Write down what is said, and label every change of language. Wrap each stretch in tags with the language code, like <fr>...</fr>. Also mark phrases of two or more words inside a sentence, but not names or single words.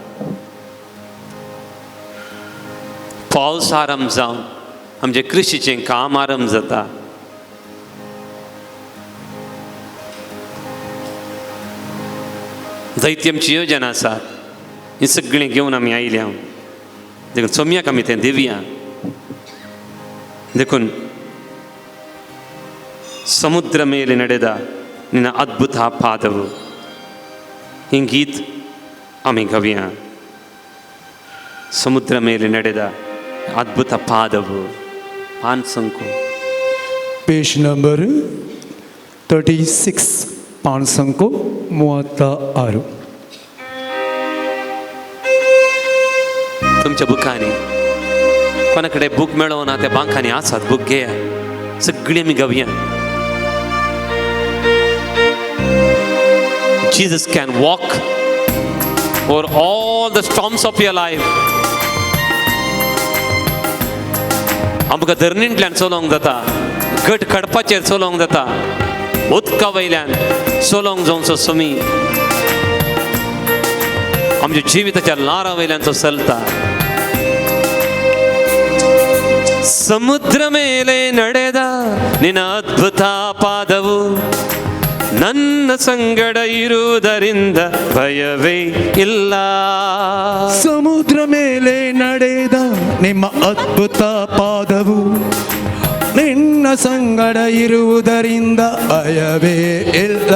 <kok>पावस आराम जावन आमचें कृशीचें काम आराम जाता. जायती आमची योजना आसात. ही सगळीं घेवन आमी आयल्या. देखून सोम्याक आमी तें दिवया.</kok> <kn>देखून ಸಮುದ್ರ ಮೇಲೆ ನಡೆದ ನಿನ್ನ ಅದ್ಭುತ ಪಾದವು ಈ</kn> <kok>गीत आमी गवया.</kok> <kn>ಸಮುದ್ರ ಮೇಲೆ ನಡೆದ ಅದ್ಭುತ ಪಾದವು 500</kn> <en>page number</en> <kok>36 536. तुमच्या बुकांनी कोणाकडे बुक मेळो ना त्या बांकांनी आसात. बुक घेया. सगळी आमी गवया.</kok> <en>Jesus can walk over all the storms of your life.</en> <kok>आमकां धरणींतल्यान चलोवंक जाता. गट खडपाचेर चलोवंक जाता. उदका वयल्यान चलोवंक जावचो समी. आमच्या जिविताच्या लारा वयल्यान तो चलता.</kok> <kn>ಸಮುದ್ರ ಮೇಲೆ ನಡೆದ ನಿನ್ನ ಅದ್ಭುತ ಪಾದವು ನನ್ನ ಸಂಗಡ ಇರುವುದರಿಂದ ಭಯವೇ ಇಲ್ಲ. ಸಮುದ್ರ ಮೇಲೆ ನಡೆದ ನಿಮ್ಮ ಅದ್ಭುತ ಪಾದವು ನಿನ್ನ ಸಂಗಡ ಇರುವುದರಿಂದ ಭಯವೇ ಇಲ್ಲ.</kn>